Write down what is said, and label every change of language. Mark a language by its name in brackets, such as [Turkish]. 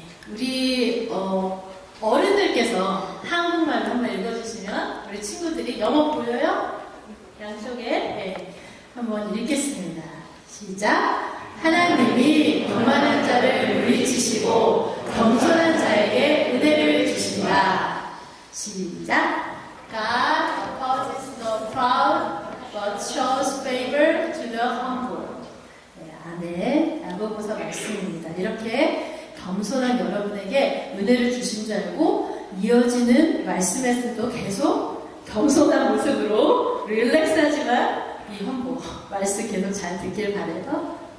[Korean] 우리 어른들께서 한국말로 한번 읽어주시면 우리 친구들이 영어 보여요? 양쪽에 네, 한번 읽겠습니다. 시작. 하나님이 교만한 자를 물리치시고 겸손한 자에게 은혜를 주신다. 시작. [English] God opposes the proud but shows favor to the humble. [Korean] 네, 아멘. 야고보서 말씀입니다. 이렇게 겸손한 여러분에게 은혜를 주신 줄 알고 이어지는 말씀에서도 계속 겸손한 모습으로 릴렉스하지만 이 헌보 말씀 계속 잘 듣길 바라요.